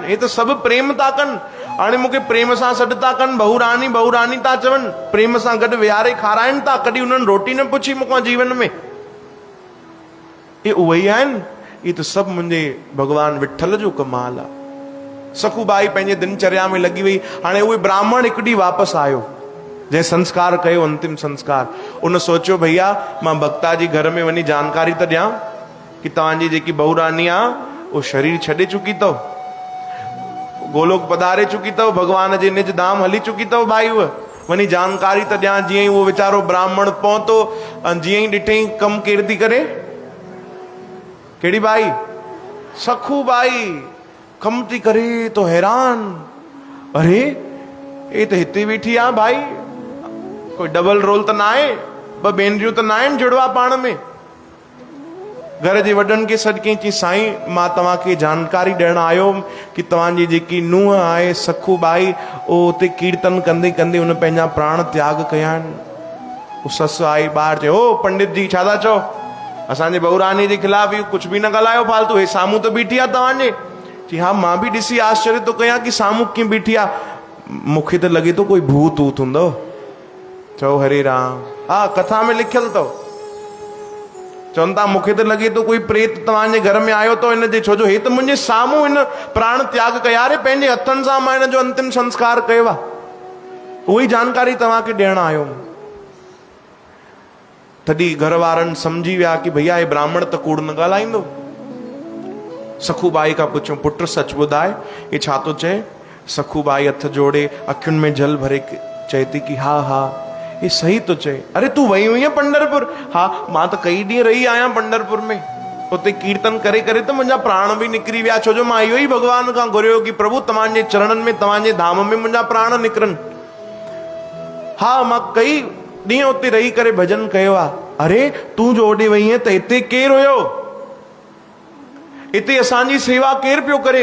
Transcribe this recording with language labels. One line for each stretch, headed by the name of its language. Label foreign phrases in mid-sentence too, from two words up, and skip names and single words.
Sindhi: हे त सभु प्रेम था कनि। हाणे मूंखे प्रेम सां सॾु था कनि, बहुरानी बहुरानी था चवनि, प्रेम सां गॾु विहारे खाराइनि था। कॾहिं उन्हनि रोटी न पुछी मूंखां जीवन में। इहे उहे ई आहिनि। इहे त सभु मुंहिंजे भगवान विठल जो कमाल आहे। सखूबाई पंहिंजे दिनचर्या में लॻी वई। हाणे उहे ब्राह्मण हिकु ॾींहुं वापसि आयो, जंहिं संस्कार कयो अंतिम संस्कार। उन सोचियो भैया मां भक्ता जी घर में वञी जानकारी त ॾियां कि तव्हांजी जेकी बहुरानी आहे उहो शरीर छॾे चुकी अथव, गोलोक पधारे चुकी अथव, भगवान जे निज धाम हली चुकी अथव भाई। उहा वञी जानकारी त ॾियां। जीअं ई उहो वीचारो ब्राह्मण पहुतो, जीअं ई ॾिठई कमु केरु थी करे? कहिड़ी बाई? सखूबाई कमु थी करे। तो हैरान,
Hindi: अरे ये तो
Sindhi: हिते वेठी आहे भाई, कोई डबल रोल त न आहे? ॿ भेनरियूं त न आहिनि जुड़वा पाण में? घर जे वॾनि खे सॾु कई। चई साईं मां तव्हांखे जानकारी ॾियणु आयो कि तव्हांजी जेकी नुंहुं आहे सखूबाई, उहो हुते कीर्तन कंदे कंदे उन पंहिंजा प्राण त्याग कया आहिनि। उहो ससु आई ॿाहिरि। चयो ओ पंडित जी छा था चओ? असांजे बहुरानी जे ख़िलाफ़ इहो कुझु बि न ॻाल्हायो फालतू। हे साम्हूं त बीठी आहे तव्हांजे। जी हाँ, मां बि ॾिसी आश्चर्य थो कयां कि साम्हूं कीअं बीठी आहे। मूंखे त लॻे थो कोई भूत वूत हूंदो। चओ हरे राम। हा, कथा में लिखियल अथव। चवनि था मूंखे त लॻे थो कोई प्रेत तव्हांजे घर में आयो अथव हिन जे, छो जो हे त मुंहिंजे साम्हूं हिन प्राण त्याग कया रे। पंहिंजे हथनि सां मां हिन जो अंतिम संस्कार कयो आहे। उहा ई जानकारी तव्हांखे ॾियणु आयो। तॾहिं घर वारनि सम्झी विया कि भैया हे ब्राह्मण त कूड़ न ॻाल्हाईंदो। सखूबाई खां पुछो पुट सच ॿुधाए हे छा थो चए? सखूबाई हथ जोड़े अखियुनि में जल भरे चए थी कि हा हा
Hindi: ये सही तो
Sindhi: चए।
Hindi: अरे तू वही हुई है
Sindhi: पंढरपुर? हाँ, मां तो कई ॾींहं रही आया पंढरपुर में। उते कीर्तन करे करे तो मुंहिंजा प्राण भी निकिरी विया, छो जो मां इहो ई भगवान खां घुरियो कि प्रभु तव्हांजे चरणनि में, तव्हांजे धाम में मुंहिंजा प्राण निकिरनि। हाँ, मां कई ॾींहं उते रही करे भजन कयो आहे। अरे तूं जो ओॾे वई है त हिते केरु हुयो? हिते असांजी सेवा केरु पियो करे?